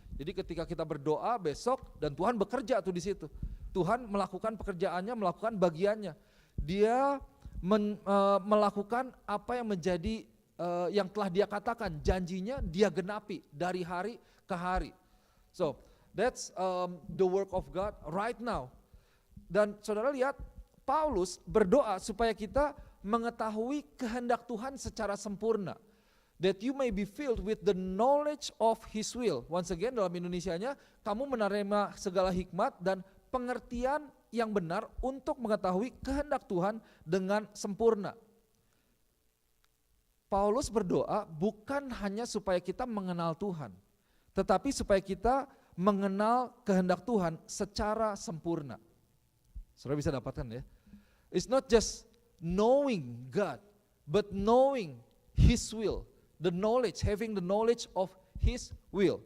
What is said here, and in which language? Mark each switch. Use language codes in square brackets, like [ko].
[id] Jadi ketika kita berdoa besok dan Tuhan bekerja tuh di situ. Tuhan melakukan pekerjaannya, melakukan bagiannya. Dia melakukan apa yang menjadi yang telah dia katakan, janjinya dia genapi dari hari ke hari. [en] So that's the work of God right now. [id] Dan saudara lihat, Paulus berdoa supaya kita mengetahui kehendak Tuhan secara sempurna. [en] That you may be filled with the knowledge of His will. Once again [id] dalam Indonesianya, kamu menerima segala hikmat dan pengertian yang benar untuk mengetahui kehendak Tuhan dengan sempurna. Paulus berdoa bukan hanya supaya kita mengenal Tuhan, tetapi supaya kita mengenal kehendak Tuhan secara sempurna. Saudara bisa dapatkan ya. [en] It's not just knowing God, but knowing His will. The knowledge, having the knowledge of His will.